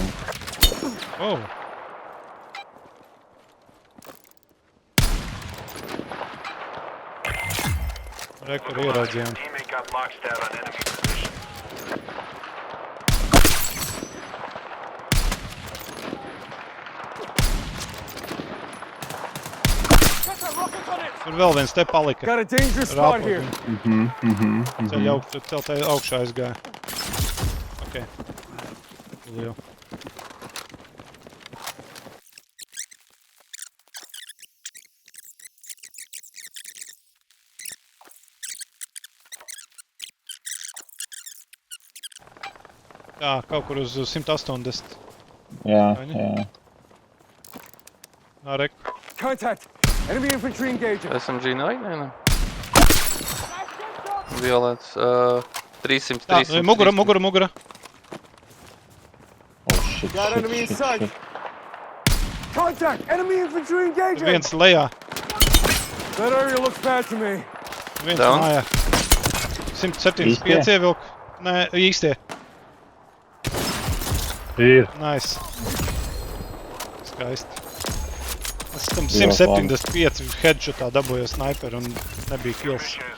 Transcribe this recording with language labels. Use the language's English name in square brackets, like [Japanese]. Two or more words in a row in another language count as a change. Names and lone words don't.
[Latvian] Oh. Rekur ieraudzījām. Tur vēl viens te palika. [English] Got a dangerous spot here. [Latvian] Ceļ augšā aizgāja. Ok. Lielu. Jā, kaut kur uz 180. Jā, Vai ne? jā. Nā, rek. [English] Contact. Enemy infantry engaging. [Latvian] SMG nevajag, nē. Violēts. 300, Jā, 300. mugura. [English] Oh, shit, Got shit, enemy in shit, sight. shit. Contact. Enemy infantry engaging. [Latvian] Viens lejā. [English] That area looks bad to me. [Latvian] Viens [English] Down. [Latvian] mājā. 175 ievilk. Nē, īstie. Ir. Nice. Skaisti. Es tam 175 headshotā dabūju sniperu un nebija kills.